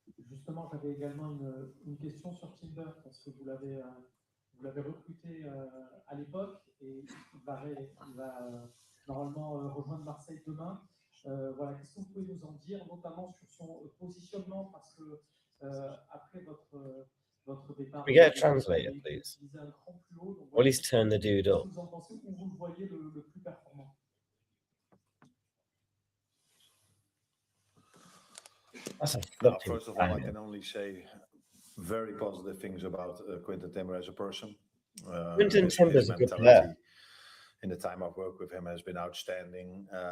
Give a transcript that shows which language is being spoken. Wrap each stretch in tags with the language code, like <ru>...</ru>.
<fr>Justement, j'avais également une question sur Timber, parce que vous l'avez recruté à l'époque et il va normalement rejoindre Marseille demain. Voilà, qu'est-ce que vous pouvez nous en dire, notamment sur son positionnement, parce que après votre départ.</fr> <en>We get a translator, please. Or at least turn the dude up.</en> <fr>Vous en pensez, où vous le voyez le plus performant?</fr> <en>First of all, I can only say very positive things about Quinten Timber as a person. Quinten Timber is a good player. In the time I've worked with him, has been outstanding.</en>